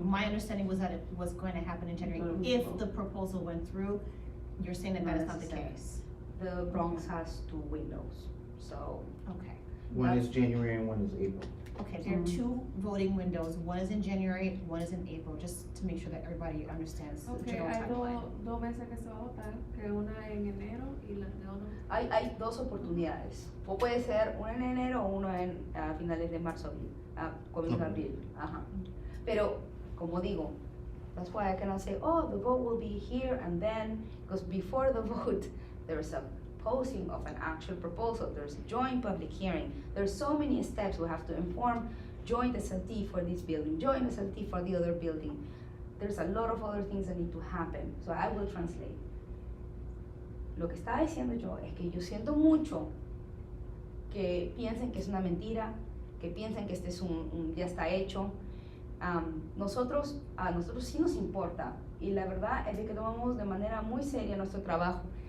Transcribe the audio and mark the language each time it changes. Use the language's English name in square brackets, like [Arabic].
[English] My understanding was that it was going to happen in January. If the proposal went through, you're saying that that is not the Not case? The Bronx has 2 windows, so. Okay, One is January and one is April. okay, there are 2 voting windows, one is in January, one is in April, just to make sure that everybody understands the Okay, general [Spanish] hay [English] timeline. [Spanish] dos meses que se va a votar, que una en enero y la de otra. Hay 2 oportunidades, o puede ser una en enero o una a finales de marzo, comienzo de abril, ajá. Pero, como digo, [English] that's why I cannot say, oh, the vote will be here and then, because before the vote, there's a posting of an actual proposal, there's a joint public hearing, there's so many steps we have to inform, joint SLT for this building, joint SLT for the other building. There's a lot of other things that need to happen, so I will translate. [Spanish] Lo que estaba diciendo yo es que yo siento mucho que piensen que es una mentira, que piensen que este es ya está hecho. A nosotros sí nos importa, y la verdad es de que tomamos de manera muy seria nuestro trabajo.